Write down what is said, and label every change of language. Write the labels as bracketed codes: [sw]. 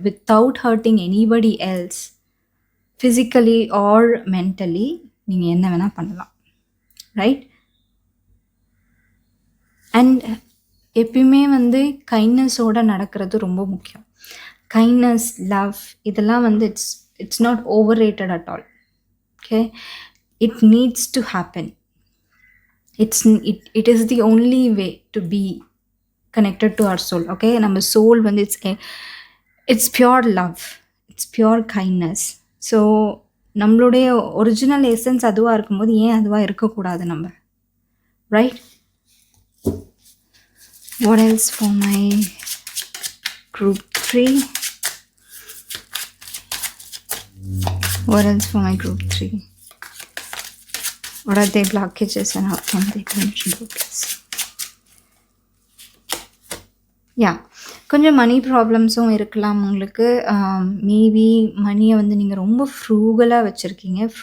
[en] without hurting anybody else physically or mentally [ta] நீங்க என்ன வேணா பண்ணலாம். [en] Right? [ta] அண்ட் எப்பயுமே வந்து கைண்ட்னஸோட நடக்கிறது ரொம்ப முக்கியம். [en] kindness, love [ta] இதெல்லாம் வந்து [en] It's not overrated at all. Okay. It needs to happen. It is the only way to be connected to our soul. Okay, [ta] நம்ம soul வந்து [en] it's pure love, it's pure kindness. [ta] So நம்மளுடைய original essence அதுவாக இருக்கும்போது ஏன் அதுவாக இருக்கக்கூடாது நம்ம? [en] Right? What else for my group 3? What else for my group 3? What are their blockages and how can they control this? [ta] கொஞ்சம் மணி ப்ராப்ளம்ஸும் இருக்கலாம் உங்களுக்கு. மேபி மணியை வந்து நீங்கள் ரொம்ப ஃப்ரூகலாக வச்சுருக்கீங்க.